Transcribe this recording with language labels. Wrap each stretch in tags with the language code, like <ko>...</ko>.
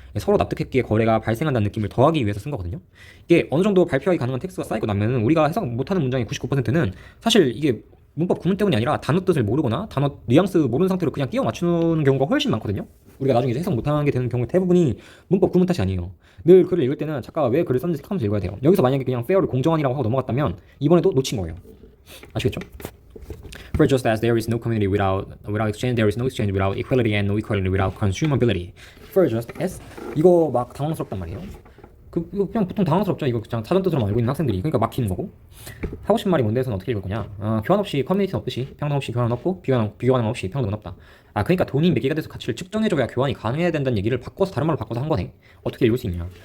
<ko>서로 납득했기에 거래가 발생한다는 느낌을 더하기 위해서 쓴 거거든요. 이게 어느 정도 발표하기 가능한 텍스트가 쌓이고 나면은 우리가 해석 못하는 문장의 99%는 사실 이게 문법 구문 때문이 아니라 단어 뜻을 모르거나 단어 뉘앙스 모르는 상태로 그냥 끼워 맞추는 경우가 훨씬 많거든요. 우리가 나중에 해석 못하게 되는 경우의 대부분이 문법 구문 탓이 아니에요. 늘 글을 읽을 때는 작가가 왜 글을 썼는지 생각하면서 읽어야 돼요. 여기서 만약에 그냥 fair를 공정한이라고 하고 넘어갔다면 이번에도 놓친 거예요. 아시겠죠?</ko> <en>For just as there is no community without exchange, there is no exchange without equality and no equality without consumability. For just as</en> <ko>이거 막 당황스럽단 말이에요. 이거 그냥 보통 당황스럽죠. 이거 그냥 사전 뜻으로만 알고 있는 학생들이 그러니까 막히는 거고. 하고 싶은 말이 뭔데 해서는 어떻게 읽을 거냐? 교환 없이 커뮤니티는 없듯이 평등 없이 교환은 없고 비교 가능 없이 평등은 없다. 그러니까 돈이 매개가 돼서 가치를 측정해줘야 교환이 가능해야 된다는 얘기를 바꿔서 다른 말로 바꿔서 한 거네. 어떻게 읽을 수 있냐?</ko>